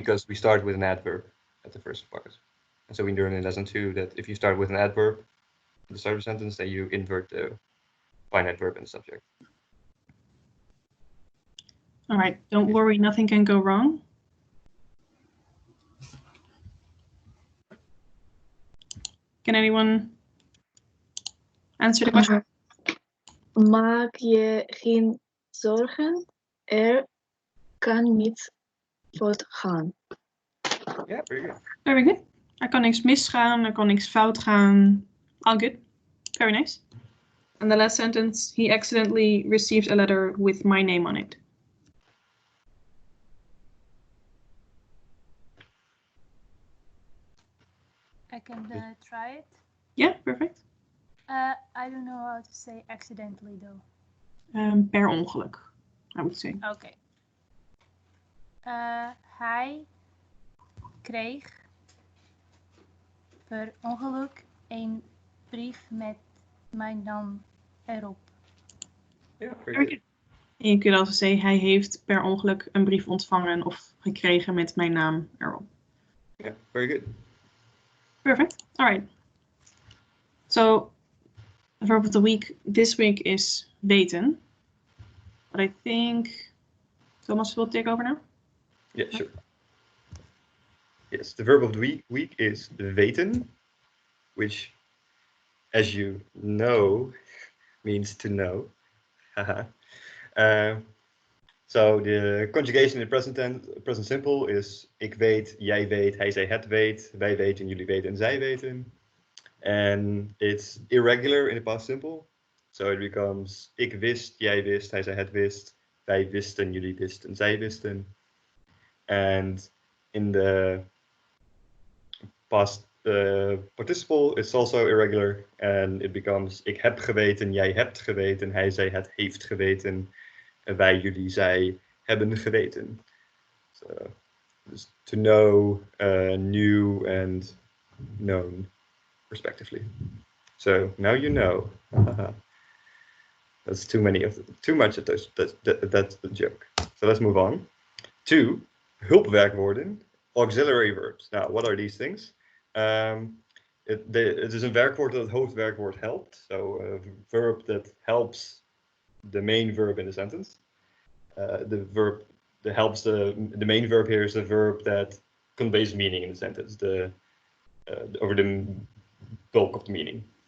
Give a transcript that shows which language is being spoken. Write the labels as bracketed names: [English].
[English] because we start with an adverb at the first part. And so we learn in lesson 2 that if you start with an adverb at the start of a sentence, then you invert the finite verb in the subject. All right. Don't worry. Nothing can go wrong. Can anyone answer the question? [Dutch] Maak je geen zorgen, er kan niets fout gaan. [English] Yeah, very good. Very good. [Dutch] Er kan niks misgaan. Er kan niks fout gaan. [English] All good. Very nice. And the last sentence, he accidentally received a letter with my name on it. I can try it. Yeah, perfect. I don't know how to say accidentally though. [Dutch] Per ongeluk, [English] I would say. [Dutch] Oké. Hij kreeg per ongeluk een brief met mijn naam erop. [English] Yeah, very Very good. good. [Dutch] En je kunt [English] also say, [Dutch] hij heeft per ongeluk een brief ontvangen of gekregen met mijn naam erop. [English] Yeah, very good. Perfect. All right. So, the verb of the week this week is weten. But I think Thomas will take over now. Yeah, sure. Yes, the verb of the week is weten, which, as you know, means to know. Haha. So the conjugation in present simple is [Dutch] ik weet, jij weet, hij, zij, het weet, wij weten, jullie weten en zij weten. [English] And it's irregular in the past simple. So it becomes [Dutch] ik wist, jij wist, hij, zij, het wist, wij wisten, jullie wisten, zij wisten. [English] And in the past participle, it's also irregular, and it becomes [Dutch] ik heb geweten, jij hebt geweten, hij, zij, het heeft geweten, en wij, jullie, zij hebben geweten. [English] So, just to know, knew, and known, respectively. So now you know. That's too much of those. That's the joke. So let's move on to hulpwerkwoorden, auxiliary verbs. Now, what are these things? [Dutch] Het is een werkwoord dat het hoofdwerkwoord helpt. [English] So a verb that helps the main verb in the sentence. The verb that helps the main verb here is the verb that conveys meaning in the sentence. Over the bulk of the meaning.